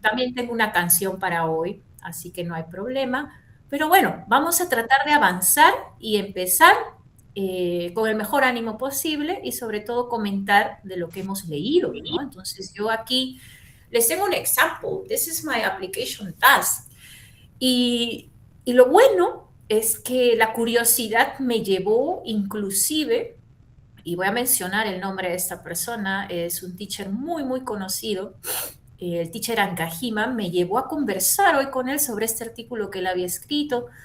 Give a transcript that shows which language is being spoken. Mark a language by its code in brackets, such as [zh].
[es] También tengo una canción para hoy, así que no hay problema. Pero bueno, vamos a tratar de avanzar y empezar con el mejor ánimo posible y sobre todo comentar de lo que hemos leído, ¿no? Entonces yo aquí les tengo un ejemplo. [en] This is my application task. [es] Y lo bueno es que la curiosidad me llevó inclusive, y voy a mencionar el nombre de esta persona, es un teacher muy conocido, el teacher Ankajima, me llevó a conversar hoy con él sobre este artículo que él había escrito.